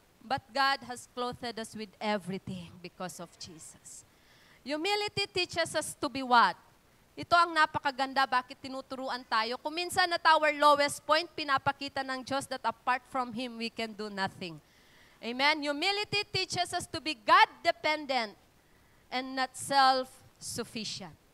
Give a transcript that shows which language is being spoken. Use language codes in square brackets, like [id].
[en] But God has clothed us with everything because of Jesus. Humility teaches us to be what? [tl] Ito ang napakaganda, bakit tinuturuan tayo. Kung minsan [en] at our lowest point, [tl] pinapakita ng Diyos [en] that apart from Him, we can do nothing. Amen? Humility teaches us to be God-dependent and not self-sufficient.